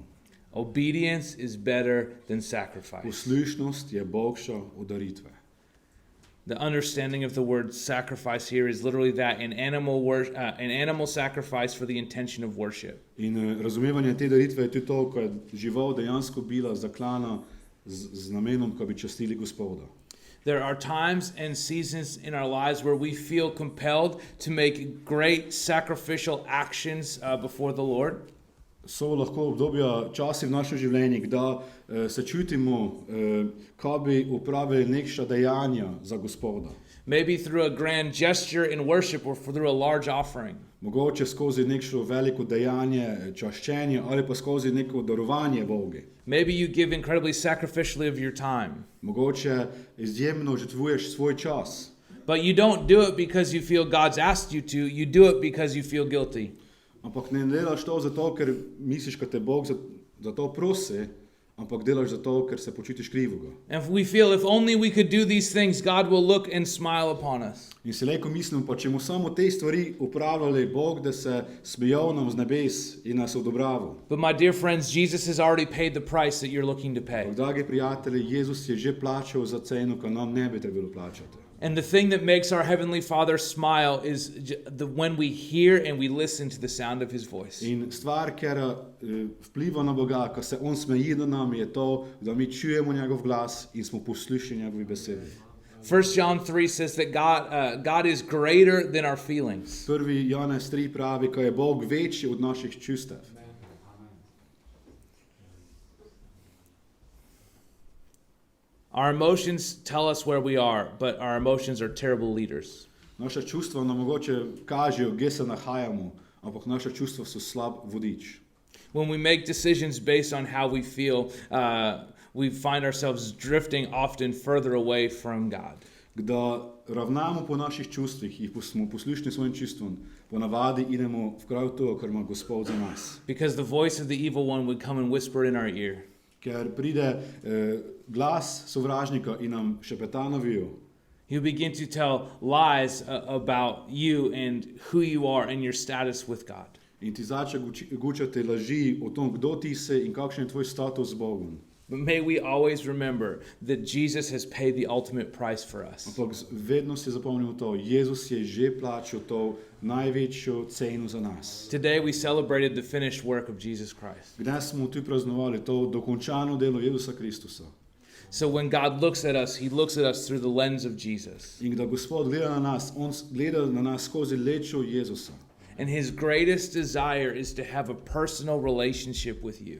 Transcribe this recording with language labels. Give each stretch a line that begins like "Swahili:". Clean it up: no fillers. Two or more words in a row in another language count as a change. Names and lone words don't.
English: Obedience is better than sacrifice.
Slovenian: Poslušnost je boljša od daritve.
English: The understanding of the word sacrifice here is literally that, an animal sacrifice for the intention of worship.
Slovenian: In razumevanje te daritve je tudi to, ko je žival dejansko bila zaklana z namenom, ko bi častili Gospoda.
English: There are times and seasons in our lives where we feel compelled to make great sacrificial actions before the Lord.
Slovenian: So lahko obdobja časi v našem življenju, da se čutimo, ko bi upravili nekša dejanja za Gospoda.
English: Maybe through a grand gesture in worship or through a large offering.
Slovenian: Mogoče skozi nekšo veliko dejanje, čaščenje ali pa skozi neko darovanje Bogu.
English: Maybe you give incredibly sacrificially of your time.
Slovenian: Mogoče izjemno žrtvuješ svoj čas.
English: But you don't do it because you feel God's asked you to. You do it because you feel guilty.
Slovenian: Ampak ne delaš to zato, ker misliš, da te Bog za to prosi, ampak delaš zato, ker se počutiš krivega.
English: And we feel if only we could do these things, God will look and smile upon us.
Slovenian: In si lejko mislim, pa če mu samo te stvari upravljali, Bog, da se smejal nam z nebes in nas odobraval.
English: But my dear friends, Jesus has already paid the price that you're looking to pay.
Slovenian: Dragi prijatelji, Jezus je že plačal za ceno, ki nam ne bi trebalo plačati.
English: And the thing that makes our Heavenly Father smile is when we hear and we listen to the sound of His voice.
Slovenian: In stvar, ker vpliva na Boga, ko se On smeji do nam, je to, da mi čujemo njegov glas in smo poslušni njegovi besedi.
English: 1 John 3 says that God is greater than our feelings. 1.
Slovenian: Janez 3 pravi, ko je Bog večji od naših čustev.
English: Our emotions tell us where we are, but our emotions are terrible leaders.
Slovenian: Naša čustva nam mogoče kažejo, kje se nahajamo, ampak naša čustva so slab vodič.
English: When we make decisions based on how we feel, we find ourselves drifting often further away from God.
Slovenian: Da ravnamo po naših čustvih in smo poslušni svojim čustvom, ponavadi idemo v kraj to, kar ima Gospod za nas.
English: Because the voice of the evil one would come and whisper in our ear.
Slovenian: Ker pride glas sovražnika in nam šepeta na vijo.
English: He'll begin to tell lies about you and who you are and your status with God.
Slovenian: In ti začne gučati laži o tom, kdo ti si in kakšen je tvoj status z Bogom.
English: But may we always remember that Jesus has paid the ultimate price for us.
Slovenian: Ampak vedno si zapomnimo to, Jezus je že plačal to največjo ceno za nas.
English: Today we celebrated the finished work of Jesus Christ.
Slovenian: Danes smo tu praznovali to dokončano delo Jezusa Kristusa.
English: So when God looks at us, He looks at us through the lens of Jesus.
Slovenian: In da Gospod gleda na nas, On gleda na nas skozi lečo Jezusa.
English: And His greatest desire is to have a personal relationship with you.